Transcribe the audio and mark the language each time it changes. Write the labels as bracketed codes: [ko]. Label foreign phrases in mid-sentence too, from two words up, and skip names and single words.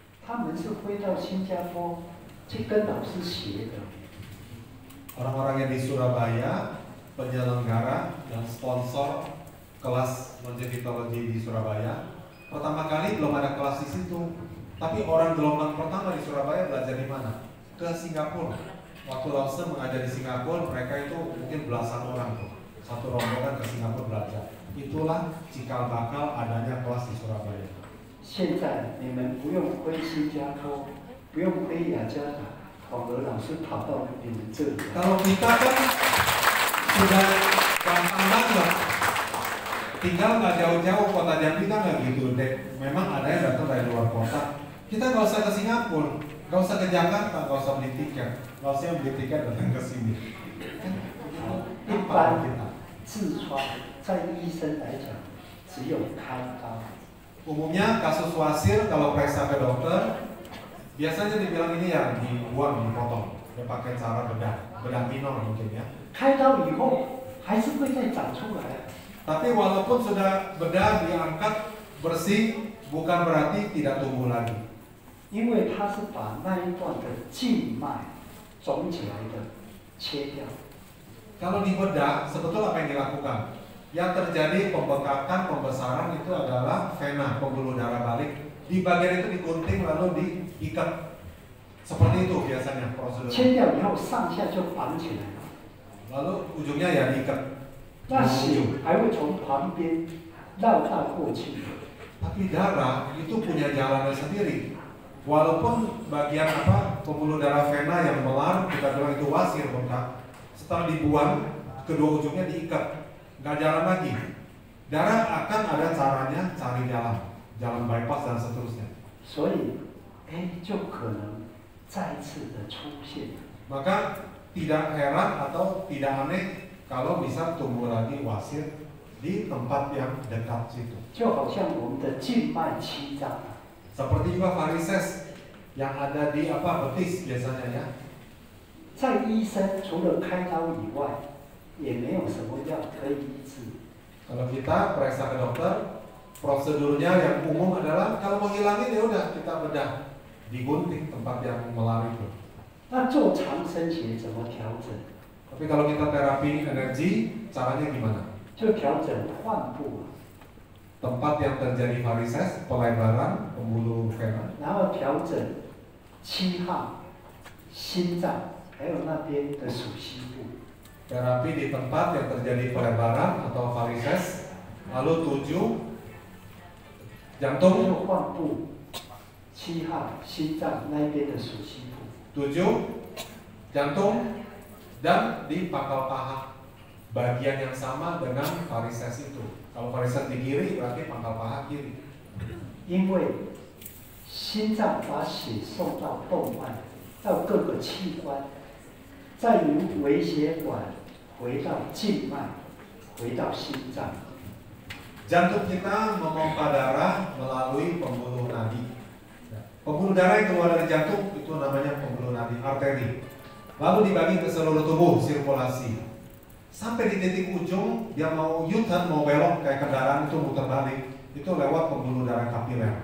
[zh] 他们是飞到新加坡去跟老师学的。 [id] Orang-orang yang di Surabaya, penyelenggara dan sponsor kelas longevitologi di Surabaya, pertama kali belum ada kelas di situ, tapi orang gelombang pertama di Surabaya belajar di mana? Ke Singapura. Waktu Lause mengajar di Singapura, mereka itu mungkin belasan orang tuh, satu rombongan ke Singapura belajar. Itulah cikal bakal adanya kelas di Surabaya. [zh] 现在你们不用飞新加坡，不用飞雅加达，反而老师跑到你们这里。 [id] Kalau kita kan sudah gampang banget, tinggal nggak jauh-jauh, kota Jambi kan nggak gitu deh. Memang ada yang datang dari luar kota. Kita nggak usah ke Singapura, nggak usah ke Jakarta, nggak usah beli tiket. Nggak usah beli tiket datang ke sini. [zh] 一般痔疮在医生来讲，只有开刀。 [id] Umumnya kasus wasir kalau periksa ke dokter, biasanya dibilang ini ya dibuang, dipotong. Dia pakai cara bedah minor mungkin ya. [zh] 开刀以后还是会再长出来。 [id] Tapi walaupun sudah bedah diangkat bersih, bukan berarti tidak tumbuh lagi. [zh] 因为它是把那一段的静脉肿起来的切掉。 [id] Kalau dibedah, sebetulnya apa yang dilakukan? Yang terjadi pembengkakan, pembesaran itu adalah vena, pembuluh darah balik. Di bagian itu digunting lalu diikat. Seperti itu biasanya prosedur. [zh] 切掉以后上下就绑起来了。 [id] Lalu ujungnya ya diikat. [zh] 那血还会从旁边绕道过去。 [id] Tapi darah itu punya jalannya sendiri. Walaupun bagian pembuluh darah vena yang melar, kita bilang itu wasir bengkak. Setelah dibuang, kedua ujungnya diikat. Nggak jalan lagi. Darah akan ada caranya cari jalan bypass dan seterusnya. [zh] 所以，就可能再次的出现。 [id] Maka tidak heran atau tidak aneh kalau bisa tumbuh lagi wasir di tempat yang dekat situ. [zh] 就好像我们的静脉曲张。 [id] Seperti juga varises yang ada di betis biasanya ya. [zh] 在医生除了开刀以外，也没有什么药可以医治。 [id] Kalau kita periksa ke dokter, prosedurnya yang umum adalah kalau menghilangin ya udah kita bedah, digunting tempat yang melar itu. [zh] 那做长生学怎么调整？ [id] Tapi kalau kita terapi energi, caranya gimana? [zh] 就调整患部， [id] Tempat yang terjadi varises, pelebaran pembuluh vena. [zh] 然后调整七号、心脏，还有那边的属膝部。 [id] Terapi di tempat yang terjadi pelebaran atau varises, lalu 7 jantung, [zh] 就患部、七号、心脏那边的属膝部。 [id] 7 jantung, dan di pangkal paha, bagian yang sama dengan varises itu. Kalau varises di kiri berarti pangkal paha kiri. [zh] 因为心脏把血送到动脉，到各个器官，再由微血管回到静脉，回到心脏。 [id] Jantung kita memompa darah melalui pembuluh nadi. Pembuluh darah yang keluar dari jantung itu namanya pembuluh nadi, arteri. Lalu dibagi ke seluruh tubuh, sirkulasi. Sampai di titik ujung, dia mau U-turn, mau belok kayak kendaraan itu muter balik, itu lewat pembuluh darah kapiler.